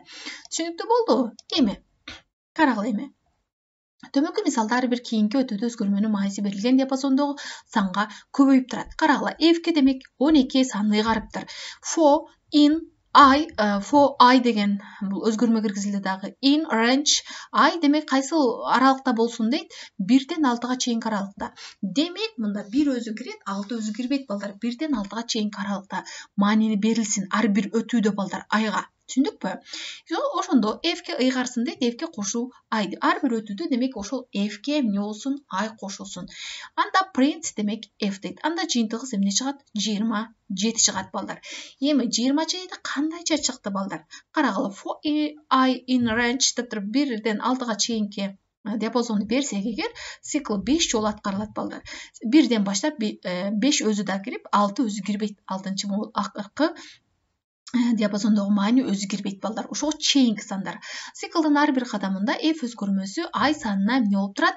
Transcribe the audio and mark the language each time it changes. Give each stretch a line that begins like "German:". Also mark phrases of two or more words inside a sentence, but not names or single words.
Kyrgyz: Түшүнүктүү болдубу? Эми карагыла эми. Төмөнкү мисалда ар бир кийинки өтүүдө өзгөрмөнүн мааниси берилген диапазондогу санга көбөйүп турат. Карагыла, F'ке демек 12 санын ыйгарыптыр. For I деген бул өзгөрмө киргизилди дагы.
English: In range
Kyrgyz: I демек кайсыл аралыкта болсун дейт? 1ден 6га чейинки аралыкта. Демек мында 1 өзү кирет, 6 өзү кирбейт балдар. 1ден 6га чейинки аралыкта маанини берилсин ар бир өтүүдө балдар айга. Түшүндүкпү? Ошондо F'ке ыйгарсын дейт, F'ке кошуу I. Ар бир өтүүдө демек ошол F'ке эмне болсун? I кошулсун. Анда print демек F дейт. Анда жыйынтыгыбыз эмне чыгат? 27 чыгат балдар. Эми 27 кандайча чыкты балдар? Карагыла,
English: for I in range
Kyrgyz: деп туруп 1ден 6га чейинки диапазонду берсек эгер, цикл 5 жолу аткарылат балдар. 1ден баштап 5 өзү да кирип, 6 өзү кирбейт. 6-чы могул акыркы диапазондогу маани өзү кирбейт балдар. Ошого чейинки сандар. Циклдын ар бир кадамында F өзгөрмөсү I санына эмне болуп турат?